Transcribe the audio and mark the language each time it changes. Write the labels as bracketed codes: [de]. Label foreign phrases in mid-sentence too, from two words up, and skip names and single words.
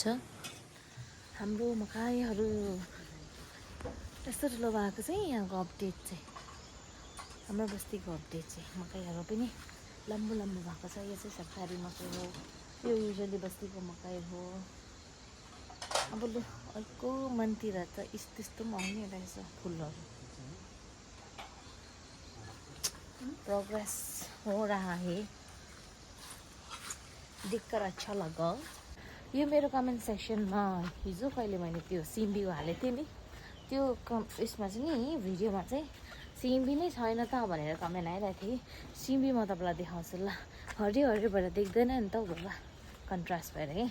[ne] हाम्रो मकैहरू यस्तो ठुलो भएको चाहिँ यहाँको अपडेट चाहिँ हाम्रो बस्तीको अपडेट चाहिँ मकैहरू पनि लम्बो भएको छ। यो चाहिँ सरकारी मकै हो। यो युजली बस्तीको मकै हो। अब लु अर्को मनतिर त त्यस्तो पनि आउने रहेछ फुलहरू। [hi] प्रोग्रेस हो रहा है देखकर अच्छा लगा। [ne] यो मेरो [en] comment sectionमा [ne] हिजो कहिले मैले त्यो सिम्बीको हालेको थिएँ नि त्यो यसमा चाहिँ नि भिडियोमा चाहिँ सिम्बी नै छैन त भनेर कमेन्ट आइरहेको थिएँ। सिम्बी म तपाईँलाई देखाउँछु ल। हरियो भएर देख्दैन नि त बाबा कन्ट्रास्ट भएर है।